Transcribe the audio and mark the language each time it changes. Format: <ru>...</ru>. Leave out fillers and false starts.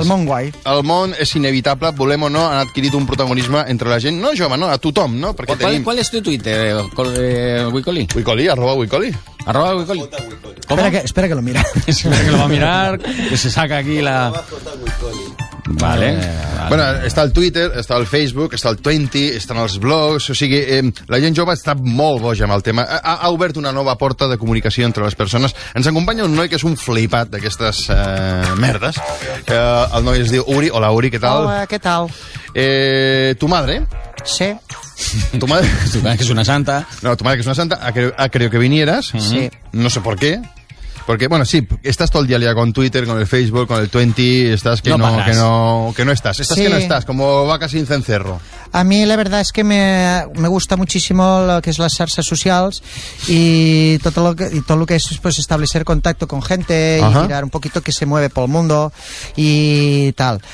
<ca>El món guai. El món és inevitable, volem o no, han adquirit un protagonisme entre la gent, no jove, no, a tothom, no? Perquè tenim... Qual és tu Twitter, Wicoli? Wicoli, @Wicoli. @Wicoli.</ca> <es>Espera que lo mira. Espera que lo va a mirar, que se saca aquí la... Vale.</es> <ca>Bueno, està el Twitter, està el Facebook, està el Twenty, estan els blogs, o sigui, la gent jove està molt boja amb el tema. Ha obert una nova porta de comunicació entre les persones. Ens acompanya un noi que és un flipat d'aquestes merdes. El noi es diu Uri. Hola, Uri, què tal? Hola, què tal?</ca> <es>Tu madre? Sí. Tu madre, tu madre que es una santa. No, tu madre que es una santa ha querido que vinieras. Sí. No sé por qué. Porque, bueno, sí, estás todo el día liado con Twitter, con el Facebook, con el 20, estás que no, no estás. Estás sí. que no estás, como vaca sin cencerro. A mí la verdad es que me gusta muchísimo lo que es las</es> <ca>xarxes socials</ca> <es>y todo lo que, es pues establecer contacto con gente y mirar un poquito que se mueve por el mundo y tal.</es>